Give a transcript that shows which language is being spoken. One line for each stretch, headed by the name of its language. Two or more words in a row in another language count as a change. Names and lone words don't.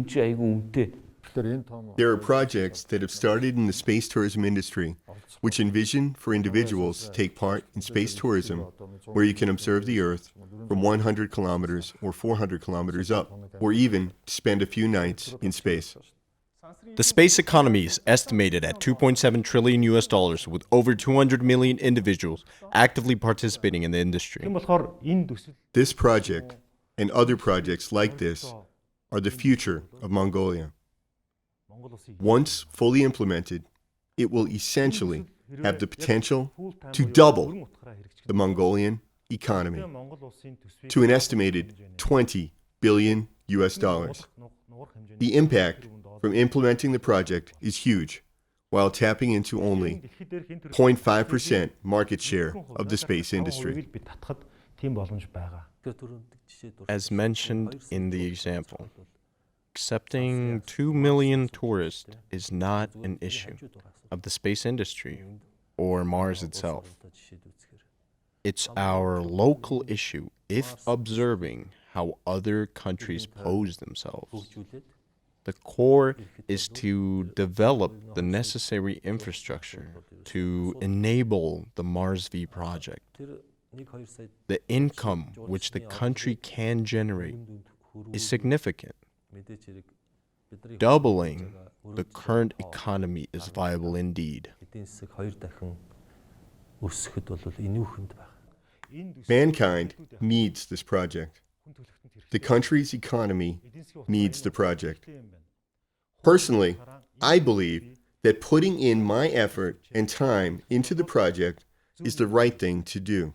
English: There are projects that have started in the space tourism industry which envision for individuals to take part in space tourism where you can observe the Earth from 100 kilometers or 400 kilometers up, or even spend a few nights in space. The space economy is estimated at $2.7 trillion US dollars, with over 200 million individuals actively participating in the industry.
Mongolian: тийм болохоор энэ төсөл
English: This project and other projects like this are the future of Mongolia. Once fully implemented, it will essentially have the potential to double the Mongolian economy to an estimated 20 billion US dollars. The impact from implementing the project is huge, while tapping into only 0.5% market share of the space industry.
Mongolian: бид татхад тийм боломж байгаа.
English: As mentioned in the example, accepting 2 million tourists is not an issue of the space industry or Mars itself. It's our local issue if observing how other countries pose themselves. The core is to develop the necessary infrastructure to enable the MARSV project. The income which the country can generate is significant. Doubling the current economy is viable indeed.
Mongolian: Эдийн засаг 2 дахин өсөхөд бол инүүхэнд байна.
English: Mankind needs this project. The country's economy needs the project. Personally, I believe that putting in my effort and time into the project is the right thing to do.